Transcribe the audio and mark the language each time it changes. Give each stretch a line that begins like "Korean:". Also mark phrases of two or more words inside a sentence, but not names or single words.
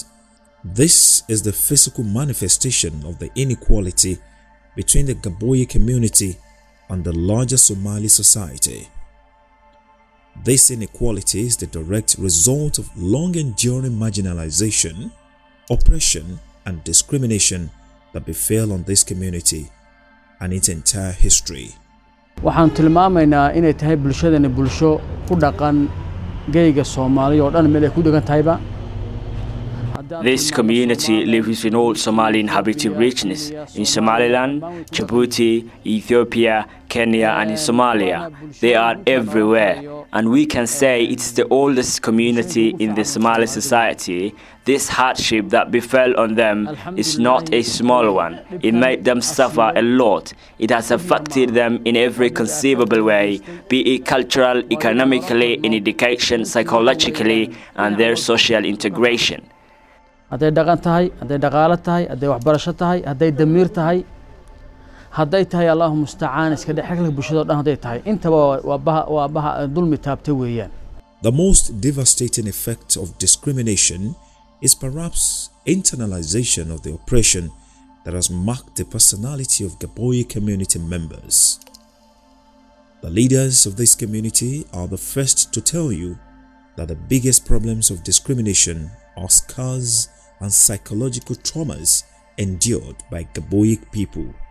English: This is the physical manifestation of the inequality between the Gaboye community and the larger Somali society. This inequality is the direct result of long-enduring marginalization, oppression, and discrimination that befell on this community and its entire history.
Somali: waxaan tilmaamaynaa inay tahay bulshadani bulsho ku dhaqan geyga Soomaaliya oo dhan meel ay ku dhagan tahayba.
English: This community lives in all Somali inhabited regions in Somaliland, Djibouti, Ethiopia, Kenya, and in Somalia. They are everywhere, and we can say it's the oldest community in the Somali society. This hardship that befell on them is not a small one. It made them suffer a lot. It has affected them in every conceivable way, be it cultural, economically, in education, psychologically, and their social integration.
Somali: hadday dhaqan tahay, hadday dhaqaale tahay, hadday waxbarasho tahay, hadday damiir tahay, hadday tahay
Arabic: الله المستعان
Somali: iska dhaxalka bulshada dhan hadday tahay intaba waa baha dulmi taabtay weeyaan.
English: The most devastating effect of discrimination is perhaps internalization of the oppression that has marked the personality of Gaboye community members. The leaders of this community are the first to tell you that the biggest problems of discrimination are scars and psychological traumas endured by Gaboye people.